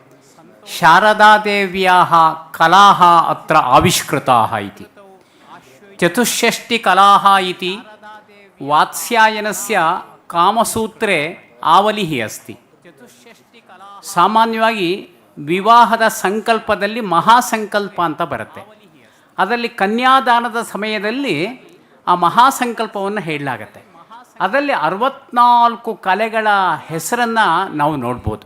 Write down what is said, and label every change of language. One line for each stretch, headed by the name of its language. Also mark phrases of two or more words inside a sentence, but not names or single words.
Sanskrit: शारदादेव्याः कलाः अत्र आविष्कृताः इति. चतुष्षष्टिकलाः इति वात्स्यायनस्य कामसूत्रे आवलिः अस्ति.
Kannada: ಸಾಮಾನ್ಯವಾಗಿ ವಿವಾಹದ ಸಂಕಲ್ಪದಲ್ಲಿ ಮಹಾಸಂಕಲ್ಪ ಅಂತ ಬರುತ್ತೆ. ಅದರಲ್ಲಿ ಕನ್ಯಾದಾನದ ಸಮಯದಲ್ಲಿ ಆ ಮಹಾಸಂಕಲ್ಪವನ್ನು ಹೇಳಲಾಗತ್ತೆ. ಅದರಲ್ಲಿ 64 ಕಲೆಗಳ ಹೆಸರನ್ನು ನಾವು ನೋಡ್ಬೋದು.